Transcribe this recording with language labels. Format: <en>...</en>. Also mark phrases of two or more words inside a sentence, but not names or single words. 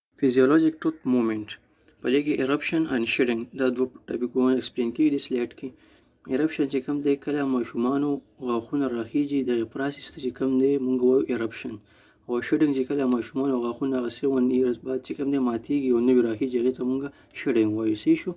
<en>physiologic tooth movement</en> <ps>په دې کې</ps> <en>eruption and shedding</en> <ps>دا دوه ټاپکونه ایکسپلین کیږي د سلیټ کې. eruption چې کوم دی کله ماشومانو غاښونه راخیږي دغه پروسس ته چې کوم دی موږ وایو eruption او shedding چې کله ماشومانو غاښونه 7 years بعد چې کوم دی ماتیږي او نوی راخیږي هغې ته موږ shedding وایو. صحیح شو؟</ps>